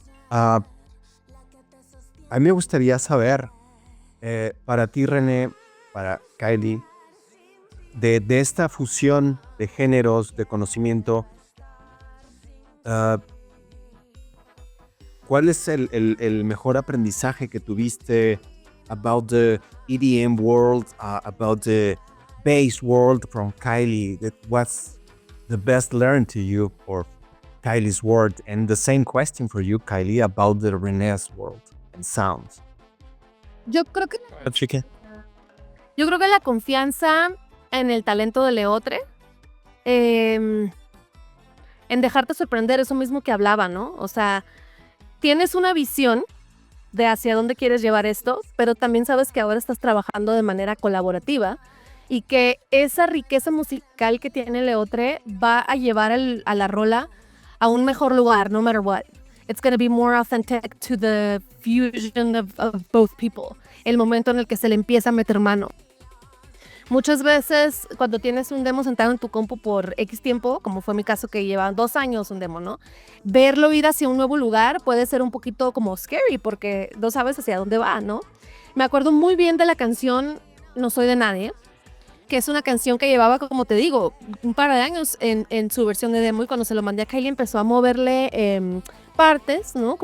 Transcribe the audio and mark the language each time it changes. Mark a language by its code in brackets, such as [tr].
[es] A mí me gustaría saber, para ti, René, para Khylie, de esta fusión de géneros, de conocimiento, ¿cuál es el mejor aprendizaje que tuviste about the EDM world, about the bass world from Khylie? [en] That was the best learned to you for Kylie's world, and the same question for you, Khylie, about the René's world and sounds. [es] Yo creo que la confianza en el talento de ℍ𝕚𝖡, en dejarte sorprender, eso mismo que hablaba, ¿no? O sea, tienes una visión de hacia dónde quieres llevar esto, pero también sabes que ahora estás trabajando de manera colaborativa y que esa riqueza musical que tiene ℍ𝕚𝖡 va a llevar a la rola a un mejor lugar, no matter what. [en] It's going to be more authentic to the fusion of both people. [es] El momento en el que se le empieza a meter mano. Muchas veces cuando tienes un demo sentado en tu compu por X tiempo, como fue mi caso que lleva 2 años un demo, ¿no? Verlo ir hacia un nuevo lugar puede ser un poquito como scary porque no sabes hacia dónde va, ¿no? Me acuerdo muy bien de la canción No Soy de Nadie, que es una canción que llevaba, como te digo, un par de años en su versión de demo, y cuando se lo mandé a Khylie empezó a moverle partes, ¿no?